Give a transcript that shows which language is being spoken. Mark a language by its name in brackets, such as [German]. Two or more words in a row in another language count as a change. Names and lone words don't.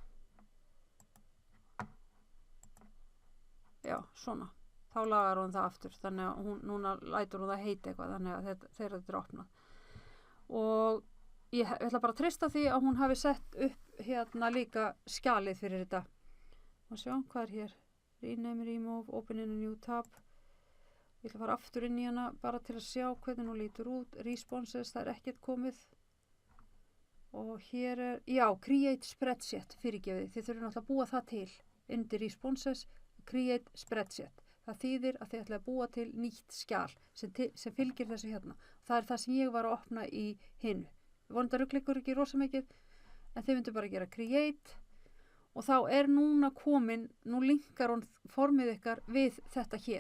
[Icelandic] Já, svona. Þá lagar hún það aftur, þannig að núna lætur hún það heita eitthvað, þannig að þeirra þetta er opnað. Og ég ætla bara að treysta því að hún hafi sett upp hérna líka skjalið fyrir þetta. Og sjá, hvað er hér? [English] Rename, remove, open in a new tab. [Icelandic] Ég ætla að fara aftur inn í hana bara til að sjá hvernig hún lítur út. Responses, það er ekkert komið. Og hér er, já, [English] create spreadsheet, [Icelandic] fyrirgefið. Þið þurfum náttúrulega að búa það til. Undir responses, [English] create spreadsheet. [Icelandic] Það þýðir að þið ætla að búa til nýtt skjal sem fylgir þessu hérna. Það er það sem ég var að opna í hinu. Vonandi rugla ykkur ekki rosa mikið, en þið myndu bara að gera create og þá er núna komin, nú linkar hún formið ykkar við þetta hér.